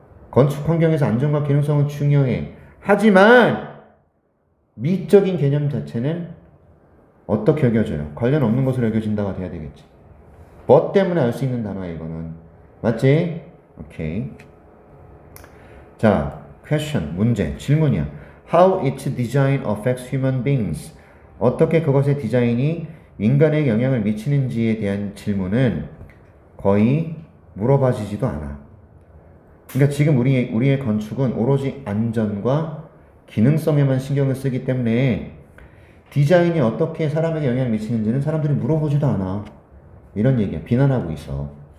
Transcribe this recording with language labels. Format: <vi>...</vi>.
<ko>건축 환경에서 안전과 기능성은 중요해. 하지만 미적인 개념 자체는 어떻게 여겨져요? 관련 없는 것으로 여겨진다가 돼야 되겠지. 뭐 때문에 알 수 있는 단어야 이거는. 맞지? 오케이. 자, question, 문제, 질문이야.</ko> <en>How its design affects human beings.</en> <ko>어떻게 그것의 디자인이 인간에 영향을 미치는지에 대한 질문은 거의 물어봐지지도 않아. 그러니까 지금 우리의 건축은 오로지 안전과 기능성에만 신경을 쓰기 때문에 디자인이 어떻게 사람에게 영향을 미치는지는 사람들이 물어보지도 않아. 이런 얘기야. 비난하고 있어.</ko>